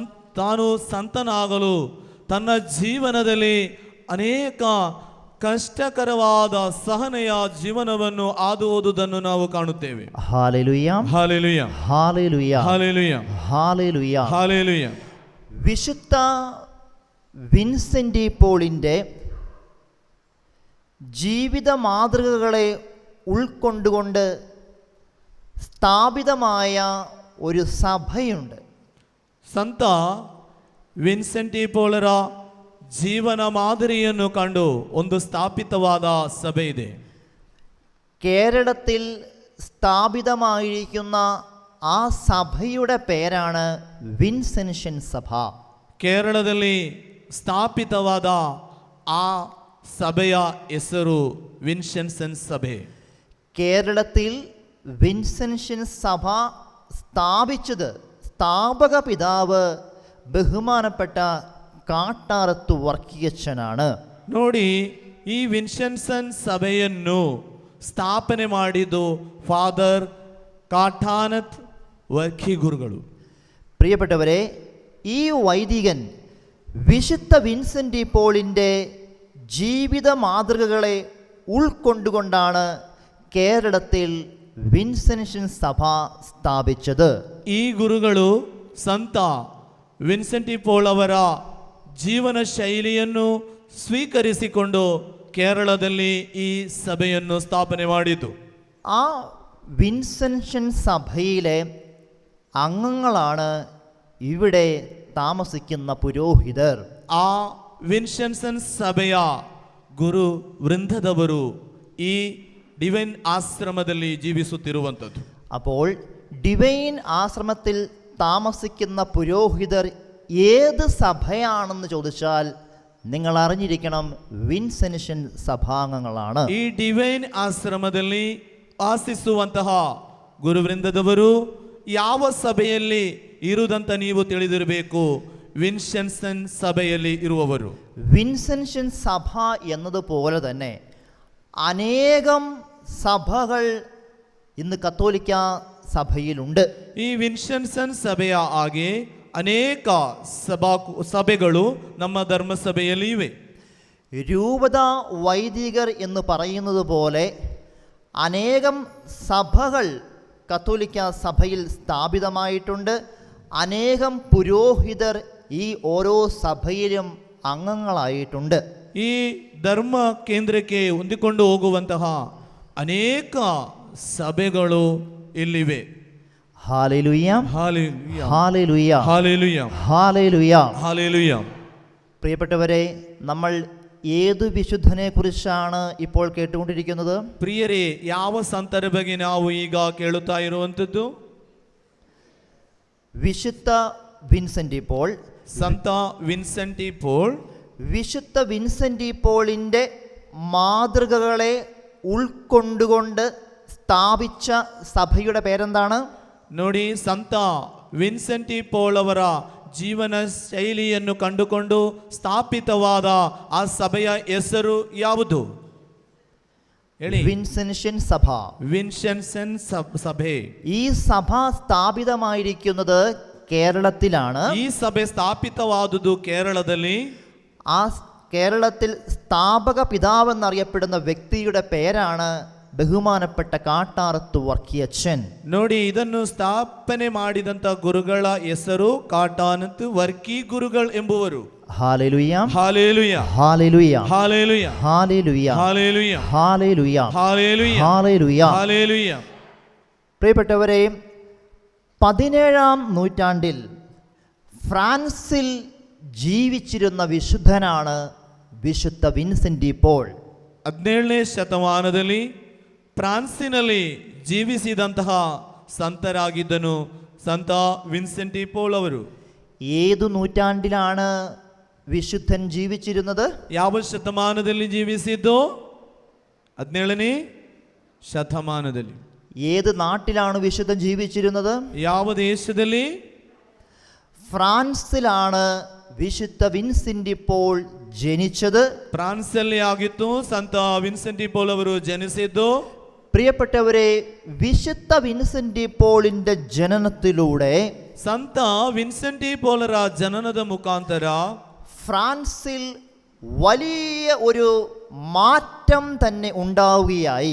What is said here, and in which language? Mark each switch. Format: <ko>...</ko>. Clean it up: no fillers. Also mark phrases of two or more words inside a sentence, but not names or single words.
<kn>ತಾನು ಸಂತನಾಗಲು ತನ್ನ ಜೀವನದಲ್ಲಿ ಅನೇಕ ಕಷ್ಟಕರವಾದ ಸಹನೆಯ ಜೀವನವನ್ನು ಹಾದು ಹೋದುದನ್ನು ನಾವು ಕಾಣುತ್ತೇವೆ.</kn> <ml>ഹല്ലേലൂയ, ഹല്ലേലൂയ, ഹല്ലേലൂയ, ഹല്ലേലൂയ, ഹല്ലേലൂയ. ഹല്ലേലൂയ. വിശുദ്ധ വിൻസെൻ്റ് പോളിൻ്റെ ജീവിത മാതൃകകളെ ഉൾക്കൊണ്ടുകൊണ്ട് സ്ഥാപിതമായ ഒരു സഭയുണ്ട്.</ml> <kn>ಸಂತ ವಿನ್ಸೆಂಟ್ ಡಿ ಪೋಲರ ಜೀವನ ಮಾದರಿಯನ್ನು ಕಂಡು ಒಂದು ಸ್ಥಾಪಿತವಾದ ಸಭೆ ಇದೆ.</kn> <ml>കേരളത്തിൽ സ്ഥാപിതമായിരിക്കുന്ന ആ സഭയുടെ പേരാണ് വിൻസെൻഷ്യൻ സഭ.</ml> <kn>ಕೇರಳದಲ್ಲಿ ಸ್ಥಾಪಿತವಾದ ಆ ಸಭೆಯ ಹೆಸರು ವಿನ್ಸೆನ್ಸನ್ ಸಭೆ.</kn> <ml>കേരളത്തിൽ വിൻസെൻഷ്യൻ സഭ സ്ഥാപിച്ചത് സ്ഥാപക പിതാവ് ബഹുമാനപ്പെട്ട കാട്ടാറത്ത് വർക്കിയച്ഛനാണ്.</ml> <kn>ನೋಡಿ, ಈ ವಿನ್ಸೆನ್ಸನ್ ಸಭೆಯನ್ನು ಸ್ಥಾಪನೆ ಮಾಡಿದ್ದು ಫಾದರ್ ಕಾಟಾನತ್ ವರ್ಕಿ ಗುರುಗಳು.</kn> <ml>പ്രിയപ്പെട്ടവരെ, ഈ വൈദികൻ വിശുദ്ധ വിൻസെൻ്റ് പോളിൻ്റെ ജീവിത മാതൃകകളെ ഉൾക്കൊണ്ടുകൊണ്ടാണ് കേരളത്തിൽ വിൻസെൻഷ്യൻ സഭ സ്ഥാപിച്ചത്.</ml> <kn>ಈ ಗುರುಗಳು ಸಂತ ವಿನ್ಸೆಂಟ್ ಡಿ ಪೋಲ್ ಅವರ ಜೀವನ ಶೈಲಿಯನ್ನು ಸ್ವೀಕರಿಸಿಕೊಂಡು ಕೇರಳದಲ್ಲಿ ಈ ಸಭೆಯನ್ನು ಸ್ಥಾಪನೆ ಮಾಡಿತು.</kn> <ml>ആ വിൻസെൻഷ്യൻ സഭയിലെ അംഗങ്ങളാണ് ഇവിടെ താമസിക്കുന്ന പുരോഹിതർ.</ml> <kn>ಆ ವಿನ್ಸೆನ್ಸನ್ ಸಭೆಯ ಗುರು ವೃಂದದವರು ಈ ಡಿವೈನ್ ಆಶ್ರಮದಲ್ಲಿ ಜೀವಿಸುತ್ತಿರುವಂಥದ್ದು.</kn> <ml>അപ്പോൾ ഡിവൈൻ ആശ്രമത്തിൽ താമസിക്കുന്ന പുരോഹിതർ ഏത് സഭയാണെന്ന് ചോദിച്ചാൽ നിങ്ങൾ അറിഞ്ഞിരിക്കണം, വിൻസെൻഷ്യൻ സഭാംഗങ്ങളാണ്.</ml> <kn>ಈ ಡಿವೈನ್ ಆಶ್ರಮದಲ್ಲಿ ವಾಸಿಸುವಂತಹ ಗುರುವೃಂದದವರು ಯಾವ ಸಭೆಯಲ್ಲಿ ಇರುವುದಂತ ನೀವು ತಿಳಿದಿರಬೇಕು. ವಿನ್ಸೆನ್ಸನ್ ಸಭೆಯಲ್ಲಿ ಇರುವವರು.</kn> <ml>വിൻസെൻഷ്യൻ സഭ എന്നതുപോലെ തന്നെ അനേകം സഭകൾ ഇന്ന് കത്തോലിക്ക സഭയിലുണ്ട്.</ml> <kn>ಈ ವಿನ್ಸೆನ್ಸನ್ ಸಭೆಯ ಹಾಗೆ ಅನೇಕ ಸಭೆಗಳು ನಮ್ಮ ಧರ್ಮಸಭೆಯಲ್ಲಿ ಇವೆ.</kn> <ml>രൂപത വൈദികർ എന്ന് പറയുന്നത് പോലെ അനേകം സഭകൾ കത്തോലിക്ക സഭയിൽ സ്ഥാപിതമായിട്ടുണ്ട്. അനേകം പുരോഹിതർ ഈ ഓരോ സഭയിലും അംഗങ്ങളായിട്ടുണ്ട്.</ml> <kn>ಈ ಧರ್ಮ ಕೇಂದ್ರಕ್ಕೆ ಹೊಂದಿಕೊಂಡು ಹೋಗುವಂತಹ ಅನೇಕ ಸಭೆಗಳು ಇಲ್ಲಿವೆ.</kn> <ml>ഹല്ലേലൂയ,</ml> <kn>ಹಾಲೆಲೂಯ,</kn> <ml>ഹല്ലേലൂയ,</ml> <kn>ಹಾಲೆಲೂಯ,</kn> <ml>ഹല്ലേലൂയ.</ml> <kn>ಹಾಲೆಲೂಯ.</kn> <ml>പ്രിയപ്പെട്ടവരെ, നമ്മൾ ഏതു വിശുദ്ധനെ കുറിച്ചാണ് ഇപ്പോൾ കേട്ടുകൊണ്ടിരിക്കുന്നത്?</ml> <kn>ಪ್ರಿಯರೇ, ಯಾವ ಸಂತರ ಬಗ್ಗೆ ನಾವು ಈಗ ಕೇಳುತ್ತಾ ಇರುವಂಥದ್ದು?</kn> <ml>വിശുദ്ധ വിൻസെൻ്റ് പോൾ.</ml> <kn>ಸಂತ ವಿನ್ಸೆಂಟ್ ಡಿ ಪೋಲ್.</kn> <ml>വിശുദ്ധ വിൻസെൻ്റ് പോളിൻ്റെ മാതൃകകളെ ഉൾക്കൊണ്ടുകൊണ്ട് സ്ഥാപിച്ച സഭയുടെ പേരെന്താണ്?</ml> <kn>ನೋಡಿ, ಸಂತ ವಿನ್ಸೆಂಟ್ ಡಿ ಪೋಲ್ ಅವರ ಜೀವನ ಶೈಲಿಯನ್ನು ಕಂಡುಕೊಂಡು ಸ್ಥಾಪಿತವಾದ ಆ ಸಭೆಯ ಹೆಸರು ಯಾವುದು ಹೇಳಿ?</kn> <ml>വിൻസെൻഷ്യൻ സഭ.</ml> <kn>ವಿನ್ಸೆನ್ಸನ್ ಸಭೆ.</kn> <ml>ഈ സഭ സ്ഥാപിതമായിരിക്കുന്നത് കേരളത്തിലാണ്.</ml> <kn>ಈ ಸಭೆ ಸ್ಥಾಪಿತವಾದುದು ಕೇರಳದಲ್ಲಿ.</kn> <ml>ആ കേരളത്തിൽ സ്ഥാപക പിതാവെന്നറിയപ്പെടുന്ന വ്യക്തിയുടെ പേരാണ് ബഹുമാനപ്പെട്ട കാട്ടാറത്ത് വർക്കിയച്ഛൻ.</ml> <kn>ನೋಡಿ, ಇದನ್ನು ಸ್ಥಾಪನೆ ಮಾಡಿದಂತ ಗುರುಗಳ ಹೆಸರು ಕಾಟಾನತ್ ವರ್ಕಿ ಗುರುಗಳು ಎಂಬುವರು.</kn> <ml>ഹല്ലേലൂയ,</ml> <kn>ಹಾಲೆಲೂಯ,</kn> <ml>ഹല്ലേലൂയ,</ml> <kn>ಹಾಲೆಲೂಯ,</kn> <ml>ഹല്ലേലൂയ,</ml> <kn>ಹಾಲೆಲೂಯ,</kn> <ml>ഹല്ലേലൂയ,</ml> <kn>ಹಾಲೆಲೂಯ,</kn> <ml>ഹല്ലേലൂയ.</ml> <kn>ಹಾಲೆಲೂಯ.</kn> <ml>പ്രിയപ്പെട്ടവരെ, 17-ാം നൂറ്റാണ്ടിൽ ഫ്രാൻസിൽ ജീവിച്ചിരുന്ന വിശുദ്ധനാണ് വിശുദ്ധ വിൻസെൻ്റ് പോൾ.</ml> <kn>17ನೇ ಶತಮಾನದಲ್ಲಿ ಫ್ರಾನ್ಸಿನಲ್ಲಿ ಜೀವಿಸಿದಂತಹ ಸಂತರಾಗಿದ್ದನು ಸಂತ ವಿನ್ಸೆಂಟ್ ಡಿ ಪೋಲ್ ಅವರು.</kn> <ml>ഏതു നൂറ്റാണ്ടിലാണ് വിശുദ്ധൻ ജീവിച്ചിരുന്നത്?</ml> <kn>ಯಾವ ಶತಮಾನದಲ್ಲಿ ಜೀವಿಸಿದ್ದು? 17ನೇ ಶತಮಾನದಲ್ಲಿ.</kn> <ml>ഏത് നാട്ടിലാണ് വിശുദ്ധൻ ജീവിച്ചിരുന്നത്?</ml> <kn>ಯಾವ ದೇಶದಲ್ಲಿ?</kn> <ml>ഫ്രാൻസിലാണ് വിശുദ്ധ വിൻസെൻ്റ് പോൾ ജനിച്ചത്.</ml> <kn>ಫ್ರಾನ್ಸಲ್ಲಿ ಆಗಿತ್ತು ಸಂತ ವಿನ್ಸೆಂಟ್ ಡಿ ಪೋಲ್ ಅವರು ಜನಿಸಿದ್ದು.</kn> <ml>പ്രിയപ്പെട്ടവരെ, വിശുദ്ധ വിൻസെൻ്റ് പോളിൻ്റെ ജനനത്തിലൂടെ</ml> <kn>ಸಂತ ವಿನ್ಸೆಂಟಿ ಪೋಲರ ಜನನದ ಮುಖಾಂತರ</kn> <ml>ഫ്രാൻസിൽ വലിയ ഒരു മാറ്റം തന്നെ ഉണ്ടാവുകയായി.</ml>